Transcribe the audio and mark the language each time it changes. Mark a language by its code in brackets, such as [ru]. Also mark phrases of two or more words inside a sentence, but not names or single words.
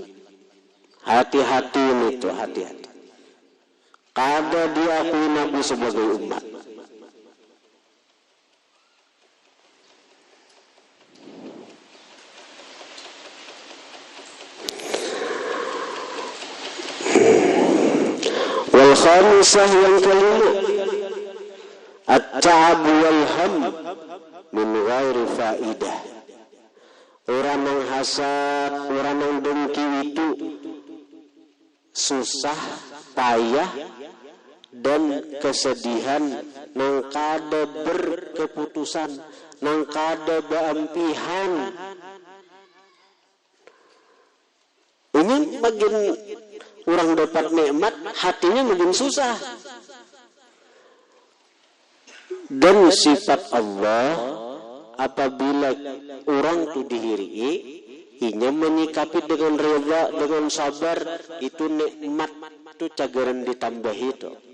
[bjn] Hati-hati ini tuh, hati-hati. Kada diakui Nabi sebagai umat. [ar] والخامسة, [bjn] yang kelima, [ar] التعب والهم من غير فائدة. [bjn] Orang yang hasad, orang yang dengki itu susah, payah, dan kesedihan nang kada berkeputusan, nang kada beampihan. Ini bagian orang dapat nikmat, hatinya makin susah. Dan sifat Allah, apabila orang itu dihiri, inya menyikapi dengan rela, dengan sabar, itu nikmat itu cagaran ditambah itu.